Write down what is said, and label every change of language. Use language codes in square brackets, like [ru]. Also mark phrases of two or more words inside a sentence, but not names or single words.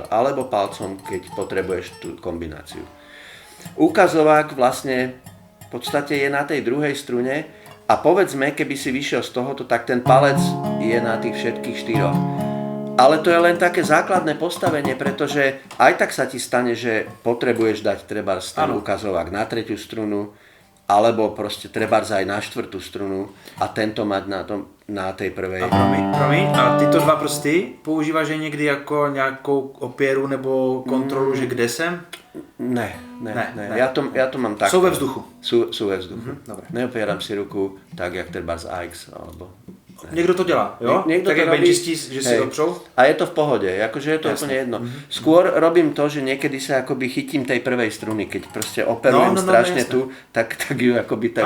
[sk] Alebo palcom, keď potrebuješ tú kombináciu. Ukazovák vlastne v podstate je na tej druhej strune a povedzme, keby si vyšiel z tohoto, tak ten palec je na tých všetkých štyroch. Ale to je len také základné postavenie, pretože aj tak sa ti stane, že potrebuješ dať trebárs ten ukazovák na tretiu strunu, alebo proste trebárs aj na štvrtú strunu a tento mať na tej prvej. A [cs] promiň, a tyto dva prsty používáš [sk] aj niekdy [cs] jako nějakou opěru nebo kontrolu, že kde jsem? Ne. [sk] Ja to mám tak. Sú ve vzduchu? Sú ve vzduchu. Dobre. Neopieram si ruku tak, jak trebárs AX, alebo... [cs] Někdo to dělá, jo? [sk] Niekto tak to jak robí, [cs] benchistí, že si opřou? [sk] A je to v pohode, akože je to úplne jedno. Skôr robím to, že niekedy sa akoby chytím tej prvej struny, keď proste operujem strašne tu, tak ju akoby tak...